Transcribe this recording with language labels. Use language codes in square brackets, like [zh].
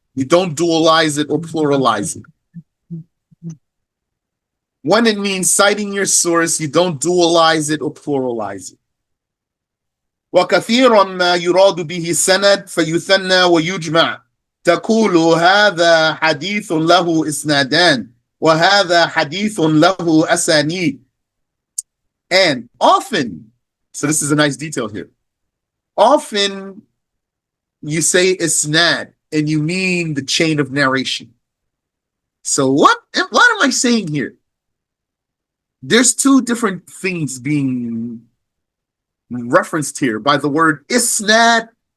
[en] You don't dualize it or pluralize it. When it means citing your source, you don't dualize it or pluralize it. [ar] وكثيرا ما يراد به السند فيثنى ويجمع. تقول هذا حديث له إسنادان وهذا حديث له أسانيد. [en] And often, so this is a nice detail here. Often you say isnad and you mean the chain of narration. So what am I saying here? There's two different things being referenced here by the word isnad.